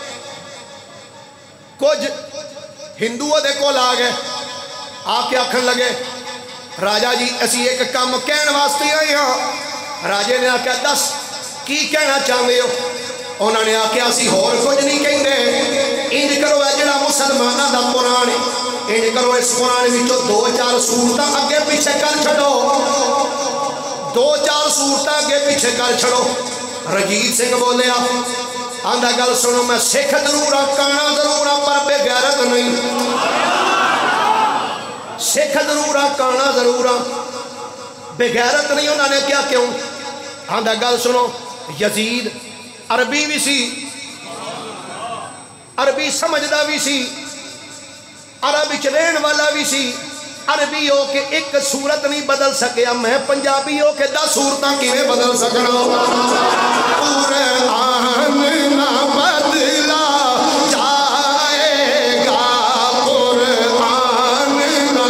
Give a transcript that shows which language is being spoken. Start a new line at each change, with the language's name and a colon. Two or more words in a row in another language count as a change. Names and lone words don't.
Punjabi: کچھ ہندوؤں دے کول آ گئے آ کے آکھن لگے راجہ جی اسی ایک کام کہن واسطے آئے ہاں راجے نے آکھا دس کی کہنا چاہتے ہو انہوں نے آکھا اسی ہور کچھ نہیں کہیں دے انج کرو ہے جڑا مسلمانہ دا قرآن ہے انج کرو اس قرآن میں جو 2-4 سورتاں اگے پیچھے کر چھڑو 2-4 سورتاں اگے پیچھے کر چھڑو رنجیت سنگھ بولے آندہ گل سنو میں سکھ ضرور ہاں کانا ضرور ہاں پر بے غیرت نہیں سکھ ضرور ہاں کانا ضرور ہاں بے غیرت نہیں انہوں نے کیا کیوں آندہ گل سنو یزید عربی بھی سی عربی سمجھدا بھی سی عربی چرین والا بھی سی عربی ہو کے ایک صورت نہیں بدل سکیا میں پنجابی ہو کے 10 صورتاں کیویں بدل سکنا قرآن نہ بدلا جائے گا قرآن